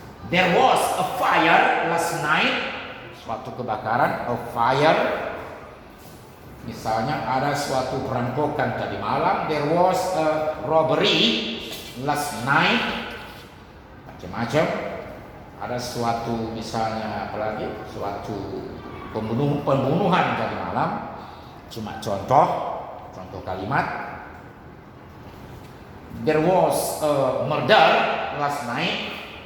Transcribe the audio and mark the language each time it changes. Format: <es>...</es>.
<en>There was a fire last night.</en> <id>Suatu kebakaran,</id> <en>a fire.</en> <id>Misalnya ada suatu perampokan tadi malam.</id> <en>There was a robbery last night.</en> <id>Macam-macam. Ada suatu, misalnya apalagi, suatu pembunuhan tadi malam. Cuma contoh kalimat.</id> <en>There was a murder last night.</en>